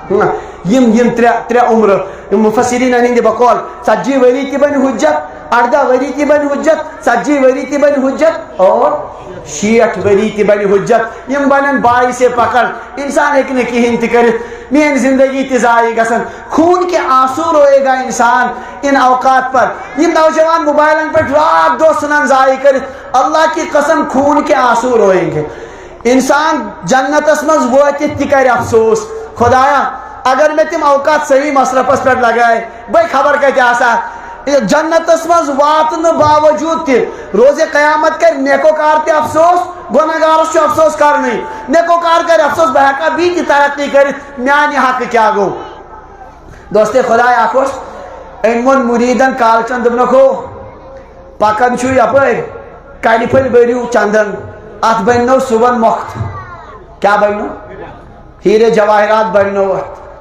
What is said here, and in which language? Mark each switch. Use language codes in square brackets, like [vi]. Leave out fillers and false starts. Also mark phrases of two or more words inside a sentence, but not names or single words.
[ks] یم ترے عمر مفسرین ہند بقول 40 ؤری تہِ بنہِ حجت 18 ؤری تہِ بنہِ حجت 40 ؤری تہِ بنہِ حجت اور 60 ؤری تہِ بنہِ حجت یم بنن باعث پکڑ انسان ہیٚکہِ نہٕ کہین تہِ کٔرِتھ میٲنۍ زندگی تہِ ضایع گژھن [ur] خون کے آنسو روئے گا انسان [ks] ان اوقات پر یم نوجوان موبائلن پہ رات دو سنن ضائع کرت [ur] اللہ کی قسم خون کے آنسو روئیں گے انسان [ks] جنتس مز وٲتِتھ تہِ کرِ افسوس خدایا اگر میں تم اوقات صحیح مصرفس پہ لگائے بھائی خبر کتہِ آسا جنتس مز واتنہٕ باوجود تہِ روزِ قیامت کر نیکوکار تہِ افسوس گۄنہگارس چھُ افسوس کرنٕے نیکوکار کر افسوس بہ ہیٚکا بیٚیہِ تہِ ترقی کٔرِتھ میانہِ حقہٕ کیاہ گوٚو دوستے خدایا اکھ اوس أمۍ ووٚن مُریٖدن کالچن دوٚپنکھ ہو پکان چھُ یپٲرۍ کنہِ پھٔلۍ بٔرِو چندن اتھ بننو صبحن مۄخت کیاہ بننو ہیرے جواہرات بننو اتھ